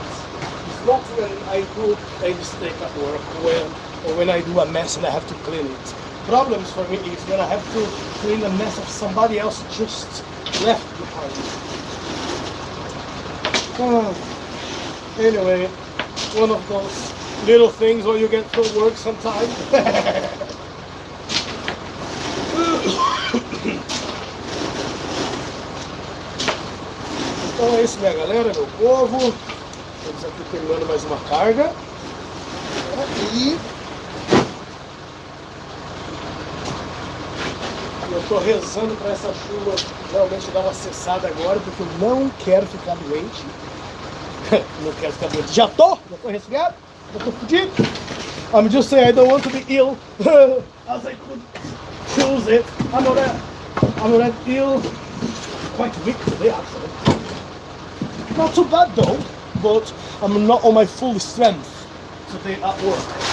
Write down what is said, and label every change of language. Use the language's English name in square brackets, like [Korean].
[English] It's not when I do a mistake at work, or when I do a mess and I have to clean it. Problems for me is when I have to clean a mess of somebody else just left behind. Ah, anyway, one of those little things where you get from work sometimes. [Portuguese] Então é isso, minha galera, meu povo. Estamos aqui terminando mais uma carga. E eu estou rezando para essa chuva realmente dar uma cessada agora, porque eu não quero ficar doente. Não quero ficar doente. Já tô resfriado, já tô fudido. [English] I'm just saying I don't want to be ill as I could choose it. I'm not ill. Quite weak today actually. Not too bad though, but I'm not on my full strength today at work.